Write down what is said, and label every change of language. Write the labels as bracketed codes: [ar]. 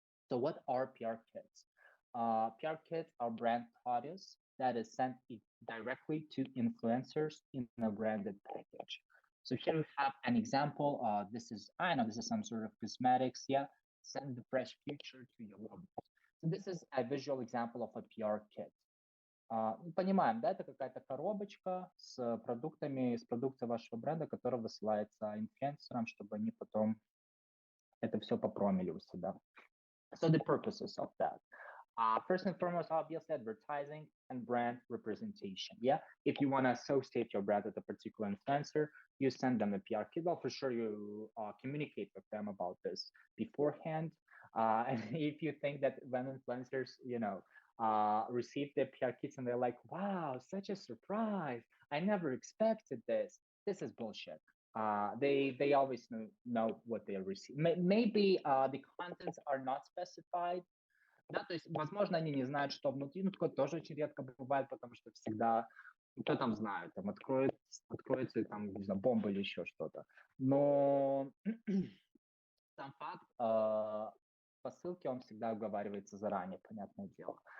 [en] So what are PR kits? PR kits are brand products that is sent directly to influencers in a branded package. So here we have an example. I know this is some sort of cosmetics. Yeah, send the fresh future to your loved ones. So this is a visual example of a PR kit. [ru] Понимаем, да, это какая-то коробочка с продуктами, с продукцией вашего бренда, которая высылается инфлюенсерам, чтобы они потом это все попромили у себя. [en] So the purposes of that. First and foremost, obviously, advertising and brand representation. Yeah, if you want to associate your brand with a particular influencer, you send them a PR kit. Well, for sure, you communicate with them about this beforehand. And if you think that when influencers, receive their PR kits and they're like, "Wow, such a surprise! I never expected this." This is bullshit. They always know what they receive. Maybe the contents are not specified. [ru] Да, то есть, возможно, они не знают, что внутри, ну, такое тоже очень редко бывает, потому что всегда, кто там знает, там откроется там, не знаю, бомба или еще что-то. Но сам факт, по ссылке он всегда оговаривается заранее, понятное дело.